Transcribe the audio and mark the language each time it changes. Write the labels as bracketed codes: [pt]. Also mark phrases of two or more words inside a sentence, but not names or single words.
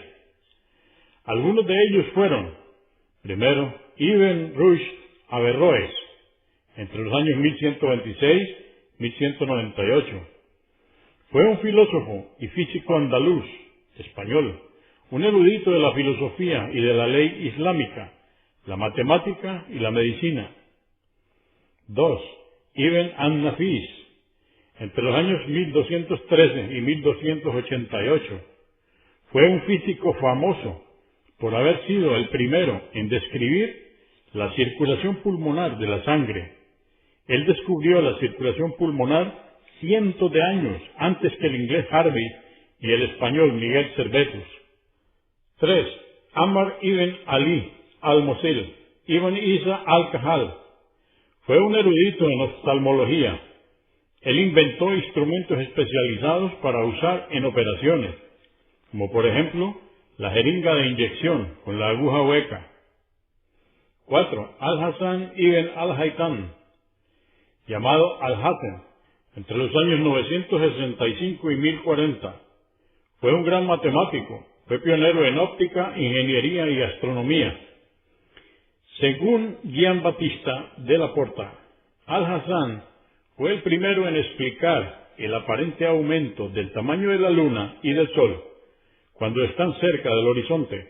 [es] Algunos de ellos fueron, primero, Ibn Rushd Averroes, entre los años 1126 y 1198. Fue un filósofo y físico andaluz, español, un erudito de la filosofía y de la ley islámica, la matemática y la medicina. 2. Ibn an-Nafis, entre los años 1213 y 1288. Fue un físico famoso por haber sido el primero en describir la circulación pulmonar de la sangre. Él descubrió la circulación pulmonar cientos de años antes que el inglés Harvey y el español Miguel Servetus. 3. Ammar ibn Ali al-Mosil ibn Isa al-Kahal. Fue un erudito en oftalmología. Él inventó instrumentos especializados para usar en operaciones, como por ejemplo la jeringa de inyección con la aguja hueca. 4. Al-Hasan ibn al-Haytham, llamado Al-Hasan, entre los años 965 y 1040. Fue un gran matemático, fue pionero en óptica, ingeniería y astronomía. Según Giambattista della Porta, Al-Hasan fue el primero en explicar el aparente aumento del tamaño de la Luna y del Sol cuando están cerca del horizonte.